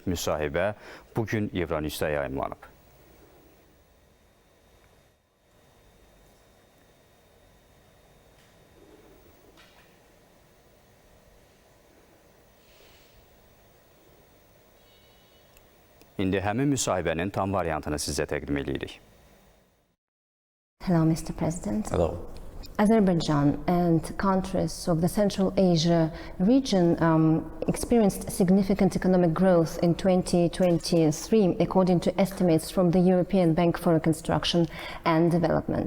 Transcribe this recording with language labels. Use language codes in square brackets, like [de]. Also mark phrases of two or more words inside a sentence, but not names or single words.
[az] Müsahibə bugün Euronews'da yayımlanıb. İndi həmin müsahibənin tam variantını sizə təqdim edirik. [en] Hello, Mr. President. Hello. Azerbaijan and countries of the Central Asia region experienced significant economic growth in 2023, according to estimates from the European Bank for Reconstruction and Development.